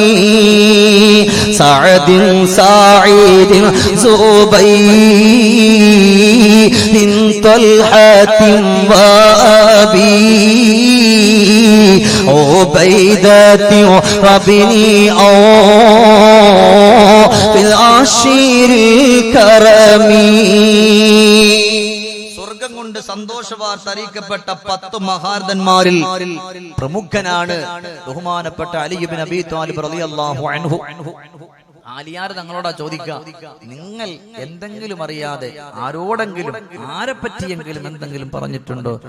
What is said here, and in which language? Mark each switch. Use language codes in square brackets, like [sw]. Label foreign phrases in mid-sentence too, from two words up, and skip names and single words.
[ar] سعد سعيد زبير طلحة وأبي عبيدة وابني في العشير الكرم. [ml] സ്വർഗം കൊണ്ട് സന്തോഷവാർത്ത അറിയിക്കപ്പെട്ട 10 മഹാരഥന്മാരിൽ പ്രമുഖനാണ് ബഹുമാനപ്പെട്ട അലി ഇബ്നു അബീ ത്വാലിബ് [ar] رضي الله عنه. [ml] ആലിയാർ തങ്ങളോടാ ചോദിക്കുക, നിങ്ങൾ എന്തെങ്കിലും അറിയാതെ ആരോടെങ്കിലും ആരെ പറ്റിയെങ്കിലും എന്തെങ്കിലും പറഞ്ഞിട്ടുണ്ടോ?